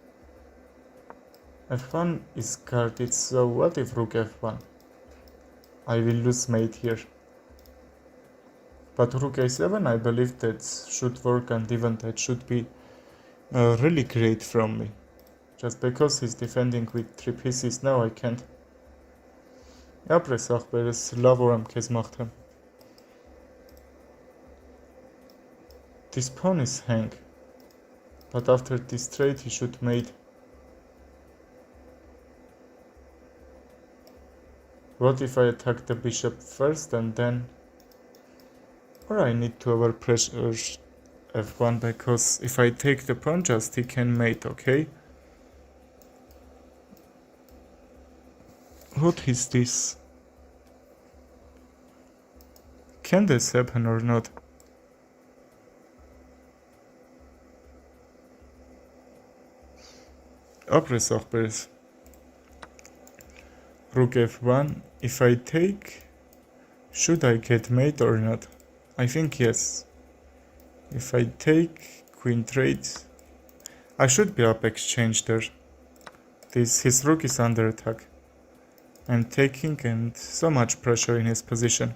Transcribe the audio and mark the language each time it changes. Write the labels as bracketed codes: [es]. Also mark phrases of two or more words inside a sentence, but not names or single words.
[en] f1 is guarded, so what if rook f1? I will lose mate here. But rook a7, I believe that should work, and even that should be really great from me. Just because he's defending with 3 pieces, now I can't. [hy] Ապրես ախպերս, լավ որ եմ քեզ մաղթեմ. [en] This pawn is hang. But after this trade he should mate. What if I attack the bishop first and then... Or I need to overpressure f1 because if I take the pawn just he can mate, okay? What is this? Can this happen or not? [hy] Ապրես ախպերս. [en] Rook f1. If I take, should I get mate or not? I think yes. If I take, queen trade, I should be up exchange there. His rook is under attack. I'm taking and so much pressure in his position.